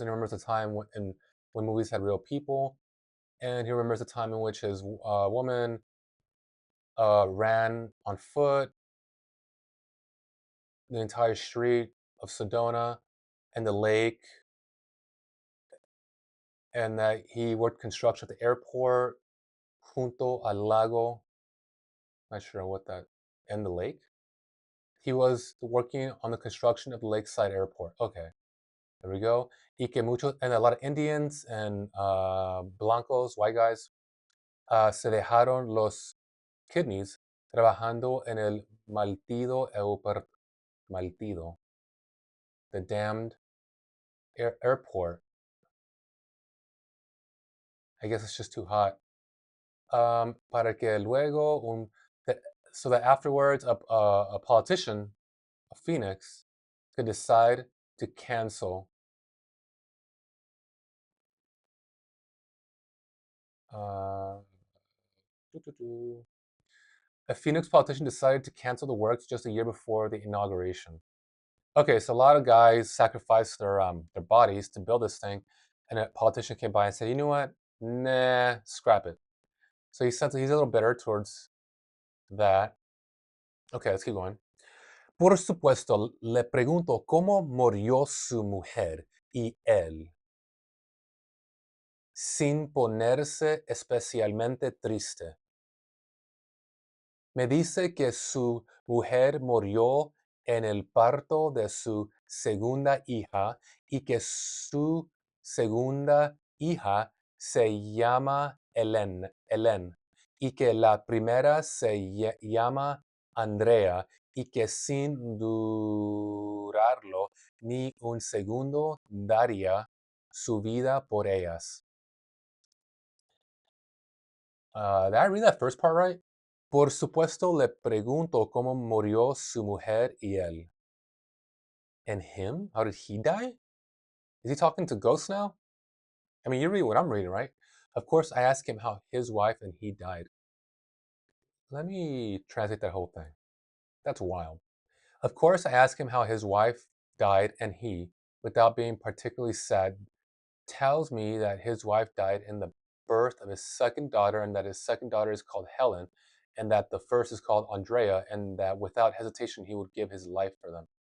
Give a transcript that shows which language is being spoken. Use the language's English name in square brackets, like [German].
[English] And he remembers the time when movies had real people. And he remembers the time in which his woman ran on foot the entire street of Sedona and the lake, and that he worked construction at the airport, [Spanish] junto al lago. [English] Not sure what that, and the lake. He was working on the construction of the lakeside airport. Okay, there we go. [Spanish] Y que muchos, [English] and a lot of Indians and [Spanish] blancos, [English] white guys, [Spanish] se dejaron los kidneys trabajando en el maldito aeropuerto. [English] Maldito. The damned airport. I guess it's just too hot. [Spanish] Para que luego [English] so that afterwards a politician of Phoenix could decide to cancel uh, a Phoenix politician decided to cancel the works just a year before the inauguration. Okay, so a lot of guys sacrificed their bodies to build this thing, and a politician came by and said, "You know what? Nah, scrap it." So he's a little bitter towards that. Okay, let's keep going. [Spanish] Por supuesto, le pregunto cómo murió su mujer y él, sin ponerse especialmente triste. Me dice que su mujer murió en el parto de su segunda hija y que su segunda hija se llama Helen y que la primera se llama Andrea y que sin durarlo ni un segundo daría su vida por ellas. [English] Did I read that first part right? [Spanish] Por supuesto le pregunto cómo murió su mujer y él. [English] And him? How did he die? Is he talking to ghosts now? I mean, you read what I'm reading, right? Of course, I asked him how his wife and he died. Let me translate that whole thing. That's wild. Of course, I asked him how his wife died, and he, without being particularly sad, tells me that his wife died in the birth of his second daughter, and that his second daughter is called Helen, and that the first is called Andrea, and that without hesitation he would give his life for them.